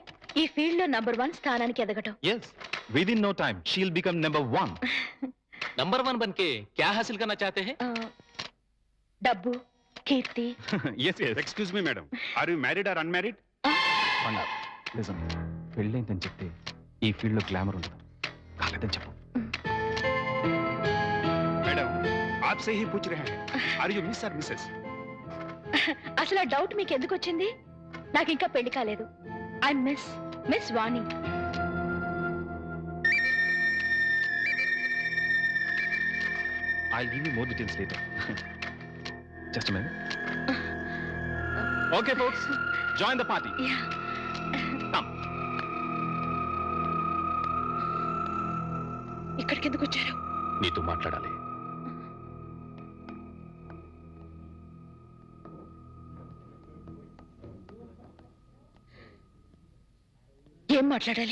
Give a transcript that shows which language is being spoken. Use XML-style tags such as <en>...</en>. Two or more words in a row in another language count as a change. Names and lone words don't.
<te>ఈ ఫీల్డ్ లో నంబర్ 1 స్థానానికి ఎదగటం.</te> <en>Yes, within no time, she'll become number 1.</en> <hi>नंबर 1 बनके क्या हासिल करना चाहते हैं?</hi> <te>డబ్బు, కీర్తి.</te> <en>Yes. excuse me madam, are you married or unmarried? Listen,</en> <te>పెళ్ళైందని చెప్తే ఈ ఫీల్డ్ లో గ్లామర్ ఉండదు. కాలేదని చెప్పు. మేడం,</te> <hi>आपसे ही पूछ रहे हैं,</hi> <en>are you Miss</en> <hi>और मिसेस?</hi> <te>అసలు ఆ డౌట్ మీకు ఎందుకు వచ్చింది? నాకు ఇంకా పెళ్లి కాలేదు.</te> <en>I Miss Vani. I'll give you more details later. Just a minute. Okay, folks, join the party. Yeah. Come.</en> <te>ఇక్కడికి ఎందుకు వచ్చారు? నీతో మాట్లాడాలి. ఏం మాట్లాడాలి?</te>